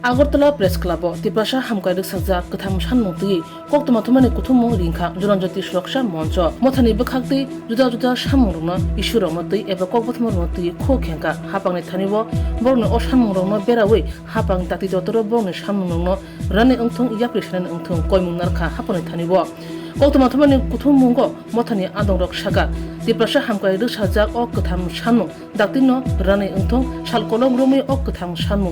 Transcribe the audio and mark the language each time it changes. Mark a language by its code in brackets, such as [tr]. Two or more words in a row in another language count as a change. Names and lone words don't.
[trp] আগরতলা প্রেস ক্লাব তিপ্রাসা হামকাইরক সাজা কথাম সানমুক্তি কক্তমাথমানি কুথুমু রিংখা জনজাতি সুরক্ষা মঞ্চ মথানি বখাক্তি जुदा जुदा सामुंगरनो इसुरनो तै एबा ककबथमरनो तै खो खेंका हापांनि थानिबो बरनो अ सामुंगरनो बेरावै हापां ताति दतरो बरनो सामुंगरनो राने ओंथों याप्रिसन ओंथों कयमुंनारखा हापांनि थानिबो कक्तमाथमानि कुथुममुंगो मथानि आदंरक सागा तिप्रासा हामकाइरक साजा अ कथाम सानमुं दाक्तिनो राने ओंथों सालकलम रोमै अ कथाम सानमुं